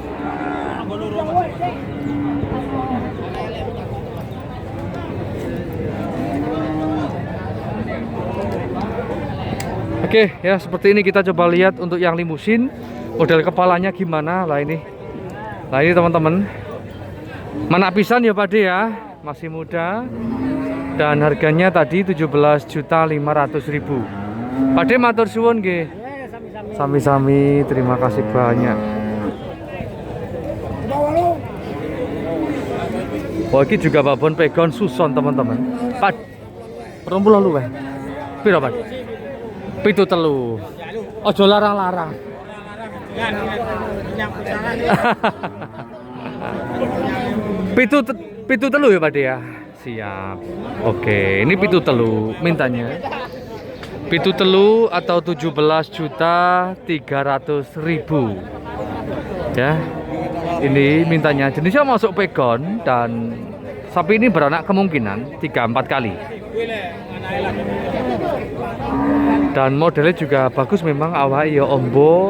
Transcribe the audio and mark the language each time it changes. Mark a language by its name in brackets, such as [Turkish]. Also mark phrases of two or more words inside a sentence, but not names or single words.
[Indonesian] Oke ya, seperti ini kita coba lihat untuk yang limusin model kepalanya gimana lah ini. Nah ini teman-teman, manak pisan ya Pak De ya, masih muda dan harganya tadi 17.500.000. [Javanese] Pak De matur suwun nggih. Sami-sami, [Indonesian] terima kasih banyak. Oh ini juga babon pegon suson teman-teman. [Javanese] Pak, 20 luweh. Piro Pak? 7 telu. Ojo larang-larang. Pitu telu ya Pak De ya. Siap. [Indonesian] Oke, ini [Javanese] pitu telu [Indonesian] mintanya. [Javanese] Pitu telu [Indonesian] atau 17.300.000. Ya. Ini mintanya jenisnya masuk pegon dan sapi ini beranak kemungkinan 3-4 kali. Dan modelnya juga bagus memang, [Javanese] awak ya ombo.